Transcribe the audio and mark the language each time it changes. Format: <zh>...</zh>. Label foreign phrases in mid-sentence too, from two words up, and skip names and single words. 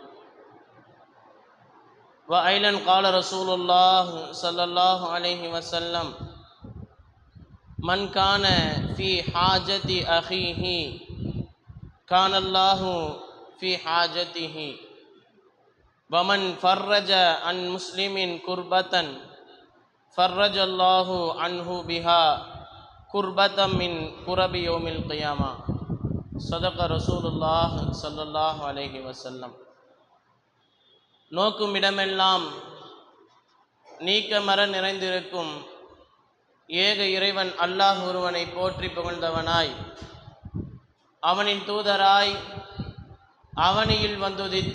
<ar>وأيضا قال رسول الله صلى الله عليه وسلم من كان في حاجة أخيه كان الله في حاجته ومن فرج عن مسلم كربة فرج الله عنه بها كربة من كرب يوم القيامة صدق رسول الله صلى الله عليه وسلم.</ar> <ta>நோக்கும் இடமெல்லாம் நீக்கமர நிறைந்திருக்கும் ஏக இறைவன் அல்லாஹ் ஒருவனை போற்றி புகழ்ந்தவனாய், அவனின் தூதராய் அவனியில் வந்துதித்த</ta>